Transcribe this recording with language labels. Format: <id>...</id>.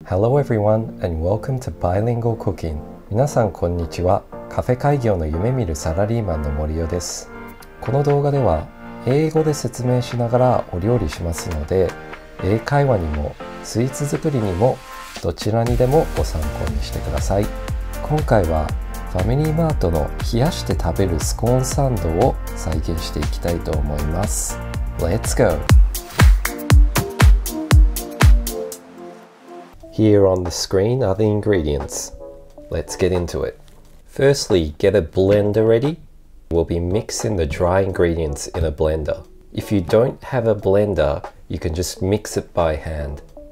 <en>Hello everyone and welcome to Bilingual Cooking.</en> <ja>皆さんこんにちは。カフェ開業の夢見るサラリーマンの森尾です。この動画では英語で説明しながらお料理しますので、英会話にもスイーツ作りにもどちらにでもご参考にしてください。今回はファミリーマートの冷やして食べるスコーンサンドを再現していきたいと思います。</ja> <en>Let's go! Here on the screen are the ingredients. Let's get into it. Firstly, get a blender ready. We'll be mixing the dry ingredients in a blender. If you don't have a blender, you can just mix it by hand.</en>